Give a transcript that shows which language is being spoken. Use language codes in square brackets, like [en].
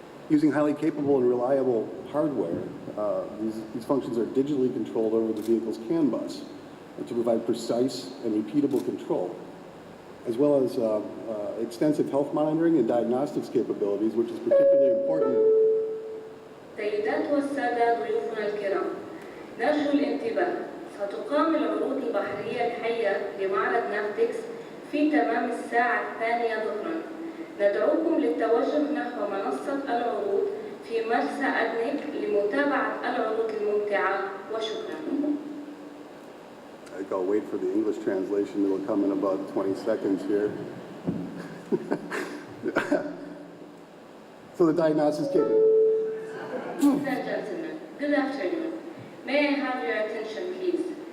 [en] Using highly capable and reliable hardware, these functions are digitally controlled over the vehicle's CAN bus to provide precise and repeatable control, as well as extensive health monitoring and diagnostics capabilities, which is particularly important. [ar] سيدات والسادة ضيوفنا الكرام، نرجو الانتباه. ستقام العروض البحرية الحية لمعرض نافتكس في تمام الساعة 2 ظهرا. ندعوكم للتوجه نحو منصة العروض في مرسى أدنك لمتابعة العروض الممتعة وشكرا. [en] I think I'll wait for the English translation. It'll come in about 20 seconds here. So the diagnosis capability. Ladies and gentlemen, good afternoon. May I have your attention, please?